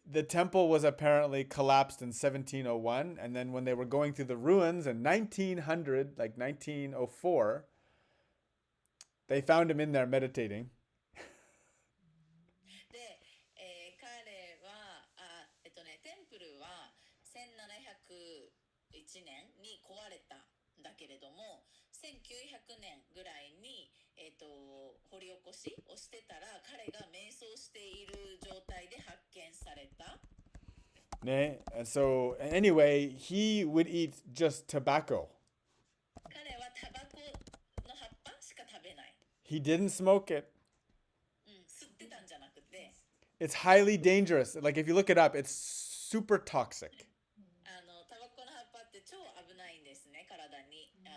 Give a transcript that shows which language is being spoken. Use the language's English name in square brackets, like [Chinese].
[English] The temple was apparently collapsed in 1701. And then when they were going through the ruins in 1900, like 1904, they found him in there meditating. [Japanese] で、彼はテンプルは1701年に壊れたんだけれども、1900年ぐらいに、掘り起こしをしてたら、彼が瞑想している状態で発見された。 Ne? [English] And so anyway, he would eat just tobacco. [Japanese] 彼はタバコの葉っぱしか食べない。 [English] He didn't smoke it. [Japanese] うん、吸ってたんじゃなくて、 [English] It's highly dangerous. Like if you look it up, it's super toxic. [Japanese] タバコの葉っぱって超危ないんですね、体に。